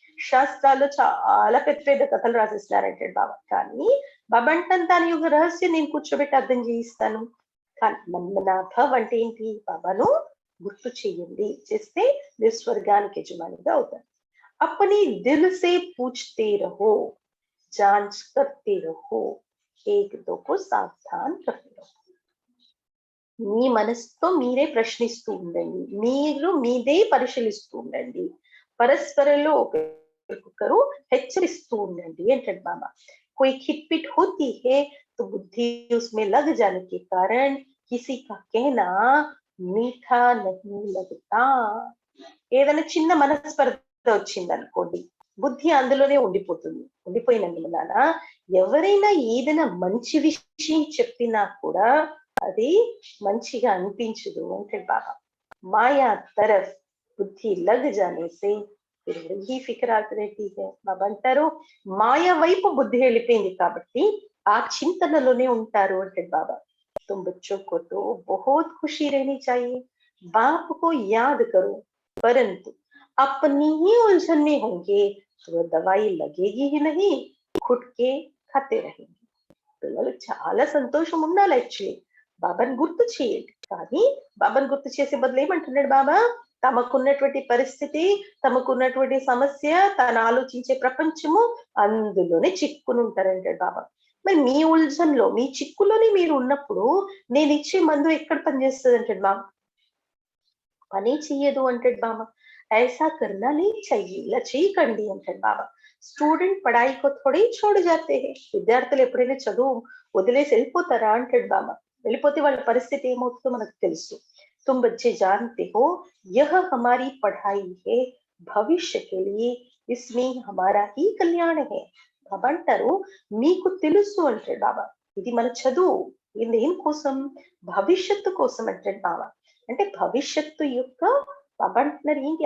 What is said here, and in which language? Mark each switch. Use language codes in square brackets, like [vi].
[te] శాస్త్రాల్లో చాలా పెద్ద పెద్ద కథలు రాసిస్తున్నారంటే బాబా. కానీ బాబా అంటాను దాని యొక్క రహస్యం నేను కూర్చోబెట్టి అర్థం చేయిస్తాను. కానీ మన్మనాభవ్ అంటే ఏంటి? బాబాను గుర్తు చేయండి, చేస్తే మీరు స్వర్గానికి యజమానిగా అవుతారు. [hi] अपने दिल से पूछते रहो, जांच करते रहो, एक दो को सावधान रखते रहो. [te] మీ మనసుతో మీరే ప్రశ్నిస్తూ ఉండండి, మీరు మీదే పరిశీలిస్తూ ఉండండి, పరస్పరంలో ఒకరికొకరు హెచ్చరిస్తూ ఉండండి అంటాడు బాబా. [hi] कोई खिटपिट होती है तो बुद्धि उसमें लग जाने के कारण किसी का कहना मीठा नहीं लगता. [te] ఏదైనా చిన్న మనస్పర్ధ వచ్చింది అనుకోండి, బుద్ధి అందులోనే ఉండిపోతుంది. ఉండిపోయినందువలన ఎవరైనా ఏదైనా మంచి విషయం చెప్పినా కూడా అది మంచిగా అనిపించదు అంటే బాబా. [hi] మాయా తరఫ్ బుద్ధి లగ్ జానే సే [te] ఈ ఫికర్ ఆగుతుంది. బాబా అంటారు మాయా వైపు బుద్ధి వెళ్ళిపోయింది కాబట్టి ఆ చింతనలోనే ఉంటారు అంటే బాబా. [hi] तुम बच्चों को तो बहुत खुशी रहनी चाहिए, बाप को याद करो, परंतु अपनी ही उलझन में होंगे तो वह दवाई लगेगी ही नहीं, खुद के खाते रहेंगे. [te] పిల్లలు చాలా సంతోషం ఉండాలి. యాక్చువల్లీ బాబాని గుర్తు చేయండి, కానీ బాబాని గుర్తు చేసే బదులు ఏమంటున్నాడు బాబా? తమకున్నటువంటి పరిస్థితి, తమకున్నటువంటి సమస్య, తను ఆలోచించే ప్రపంచము అందులోనే చిక్కుని ఉంటారంటాడు బాబా. మరి మీ ఉల్జన్లో, మీ చిక్కులోనే మీరు ఉన్నప్పుడు నేను ఇచ్చే మందు ఎక్కడ పనిచేస్తుంది అంటాడు బాబా? పని చెయ్యదు అంటాడు బాబా. [hi] ऐसा करना नहीं चाहिए, [te] ఇలా చేయకండి అంటాడు బాబా. [hi] స్టూడెంట్ పడాయి కో థోడే छोड़ जाते हैं, [te] విద్యార్థులు ఎప్పుడైనా చదువు వదిలేసి వెళ్ళిపోతారా అంటాడు బాబా. వెళ్ళిపోతే వాళ్ళ పరిస్థితి ఏమవుతుందో మనకు తెలుసు. [hi] तुम बच्चे जानते हो यह हमारी पढ़ाई है भविष्य के लिए, इसमें हमारा ही कल्याण है. [te] బాబా అంటారు మీకు తెలుసు అంటాడు బాబా, ఇది మన చదువు, ఇది దేనికోసం? భవిష్యత్తు కోసం అంటాడు బాబా. అంటే భవిష్యత్తు యొక్క బాబా అంటున్నారు ఏంటి?